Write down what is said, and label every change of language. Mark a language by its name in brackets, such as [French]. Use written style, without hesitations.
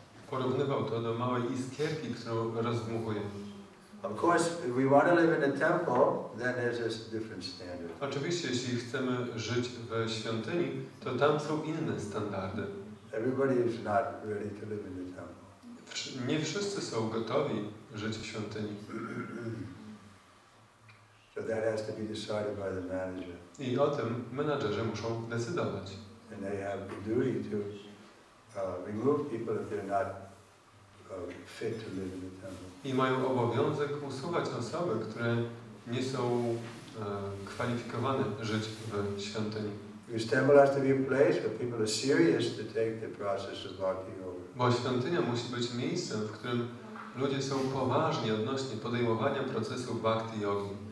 [Polish] Porównywał to do małej iskierki, którą rozdmuchuje. [English] Of course, if we want to live in a temple, then there's a different standard. [Polish] Oczywiście, jeśli chcemy żyć w świątyni, to tam są inne standardy. [English] Everybody is not ready to live in the temple. [Polish] Nie wszyscy są gotowi żyć w świątyni. [English] So that has to be decided by the manager. [Polish] I o tym menadżerzy muszą decydować. [English] And they have the duty to remove people if they're not fit to live in the temple. [Polish] I mają obowiązek usuwać osoby, które nie są kwalifikowane żyć w świątyni. [English] Because temple has to be a place where people are serious to take the process of bhakti over. [Polish] Bo świątynia musi być miejscem, w którym ludzie są poważni odnośnie podejmowania procesu bhakti yogi.